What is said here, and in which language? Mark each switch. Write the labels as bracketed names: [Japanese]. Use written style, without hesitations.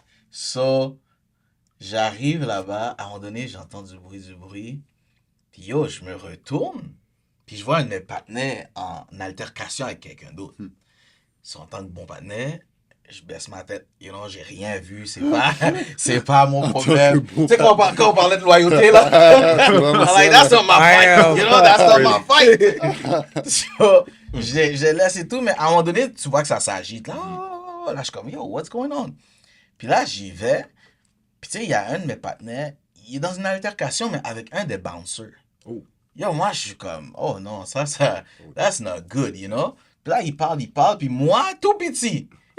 [French] So, j'arrive là-bas, à un moment donné, j'entends du bruit. Puis yo, je me retourne, puis je vois un de mes partenaires en altercation avec quelqu'un d'autre. So, en tant que bon partenaire, je baisse ma tête, [English] you know, [French] j'ai rien vu, c'est pas mon problème. Tu sais, quand on parlait de loyauté, là, [English] I'm like, that's not my fight, [French] you know, that's not my fight. So, je laisse et tout, mais à un moment donné, tu vois que ça s'agite, là, là, je suis comme, yo, [English] what's going on? [French] Puis là, j'y vais, puis tu sais, il y a un de mes partenaires, il est dans une altercation, mais avec un des bouncers. Oh. Yo, moi, je suis comme, oh non, ça, [English] that's not good, you know? [French] Puis là, il parle, puis moi, tout petit,